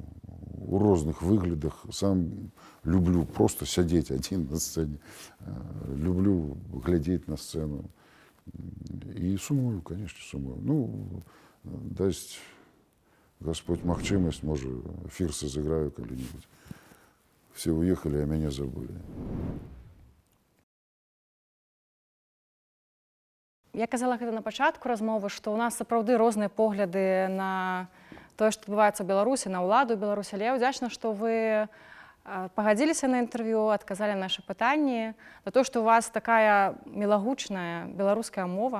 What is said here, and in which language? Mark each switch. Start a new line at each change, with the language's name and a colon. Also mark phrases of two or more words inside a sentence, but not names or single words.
Belarusian: У розных выглядах. Сам люблю просто сядзець адзін на сцэне. Люблю глядзець на сцэну. І сумую, конечно, сумую. Ну, дасць Господь магчымасць, можа, фірсы зыграю калі-нибудь.
Russian: Все уехали,
Belarusian: а мяне забылі. Я казала гэта на пачатку размовы, што ў нас сапраўды розныя погляды на тое, што адбываецца ў Беларусі, на ўладу ў Беларусі. Але я ўдзячна, што вы пагадзіліся на інтэрв'ю, адказалі на нашы пытанні, за то, што у вас такая мілагучная беларуская мова.